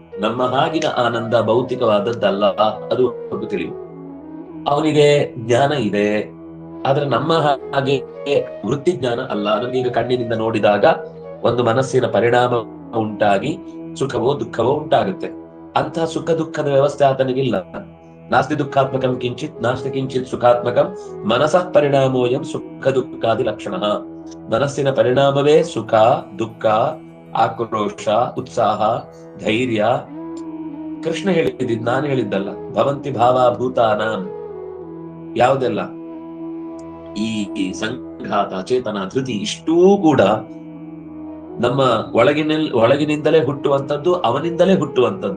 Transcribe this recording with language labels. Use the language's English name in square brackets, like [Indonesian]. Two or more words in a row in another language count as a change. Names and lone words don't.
[Kannada] ನಮ್ಮ ಹಾಗಿನ ಆನಂದ ಭೌತಿಕವಾದದ್ದಲ್ಲ, ಅದು ಒಂದು ತಿಳಿವು. ಅವನಿಗೆ ಜ್ಞಾನ ಇದೆ, ಆದ್ರೆ ನಮ್ಮ ಹಾಗೆ ವೃತ್ತಿ ಜ್ಞಾನ ಅಲ್ಲ. ನಮಗೀಗ ಕಣ್ಣಿನಿಂದ ನೋಡಿದಾಗ ಒಂದು ಮನಸ್ಸಿನ ಪರಿಣಾಮ ಉಂಟಾಗಿ ಸುಖವೋ ದುಃಖವೋ ಉಂಟಾಗುತ್ತೆ. ಅಂತಹ ಸುಖ ದುಃಖದ ವ್ಯವಸ್ಥೆ ಆತನಿಗಿಲ್ಲ. [Sanskrit] ನಾಸ್ತಿ ದುಃಖಾತ್ಮಕಂ ಕಿಂಚಿತ್ ನಾಸ್ತಿ ಕಿಂಚಿತ್ ಸುಖಾತ್ಮಕಂ ಮನಸಃ ಪರಿಣಾಮೋಯಂ ಸುಖ ದುಃಖಾದಿ ಲಕ್ಷಣ. [Kannada] ಮನಸ್ಸಿನ ಪರಿಣಾಮವೇ ಸುಖ ದುಃಖ, ಆಕ್ರೋಶ, ಉತ್ಸಾಹ, ಧೈರ್ಯ. ಕೃಷ್ಣ ಹೇಳಿದ್ದು, ನಾನು ಹೇಳಿದ್ದಲ್ಲ. [Sanskrit] ಭವಂತಿ ಭಾವಭೂತಾನ, [Kannada] ಯಾವುದೆಲ್ಲ ಈ ಸಂಘಾತ, ಚೇತನ, ಧೃತಿ, ಇಷ್ಟೂ ಕೂಡ ನಮ್ಮ ಒಳಗಿನಿಂದಲೇ ಹುಟ್ಟುವಂಥದ್ದು, ಅವನಿಂದಲೇ ಹುಟ್ಟುವಂಥದ್ದು.